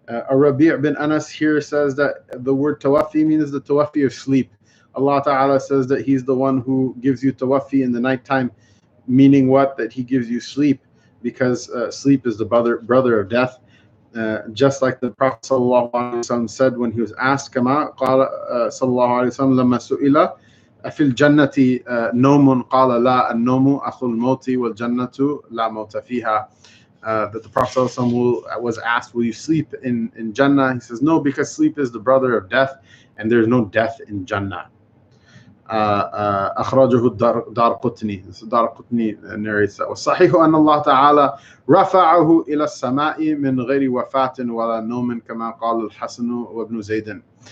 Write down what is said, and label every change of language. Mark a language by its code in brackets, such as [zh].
[en] Rabi' bin Anas here says that the word tawaffi means the tawaffi of sleep. Allah Ta'ala says that He's the one who gives you tawaffi in the nighttime, meaning what? That He gives you sleep, because sleep is the brother of death. Just like the Prophet ﷺ said when he was asked, [ar] كما قال صلى الله عليه وسلم لما سئل أفي الجنة نوم قال لا النوم أخو الموت والجنة لا موت فيها. [en] That the Prophet ﷺ was asked, will you sleep in Jannah? He says, no, because sleep is the brother of death, and there is no death in Jannah. [ar] أخرجه الدارقطني. [en] الدارقطني narrates that. [ar] والصحيح أن الله تعالى رفعه إلى السماء من غير وفاة ولا نوم كما قال الحسن وابن زيد.